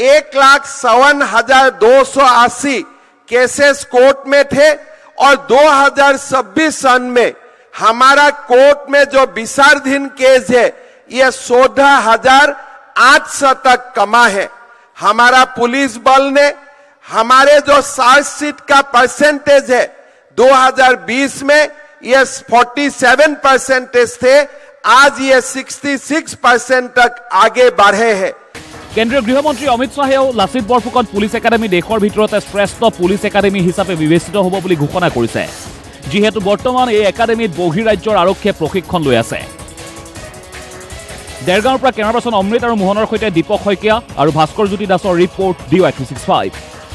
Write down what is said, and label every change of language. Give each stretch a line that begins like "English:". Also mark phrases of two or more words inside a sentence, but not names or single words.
Hindi: 1,57,280 केसेस कोर्ट में थे और 2026 सन में हमारा कोर्ट में जो विचाराधीन केस है ये 14,800 तक कमा है हमारा पुलिस बल ने हमारे जो चार्जशीट का परसेंटेज है 2020 में ये 47% थे आज ये 66% तक आगे बढ़े हैं
Assamese: কেন্দ্ৰীয় গৃহমন্ত্ৰী অমিত শাহেও লাচিত বৰফুকন পুলিচ একাডেমি দেশৰ ভিতৰতে শ্ৰেষ্ঠ পুলিচ একাডেমি হিচাপে বিবেচিত হ'ব বুলি ঘোষণা কৰিছে যিহেতু বৰ্তমান এই একাডেমিত বহিৰাজ্যৰ আৰক্ষীয়ে প্ৰশিক্ষণ লৈ আছে দেৰগাঁৱৰ পৰা কেমেৰা পাৰ্চন অমৃত আৰু মোহনৰ সৈতে দীপক শইকীয়া আৰু ভাস্কৰ জ্যোতি দাসৰ ৰিপৰ্ট DY365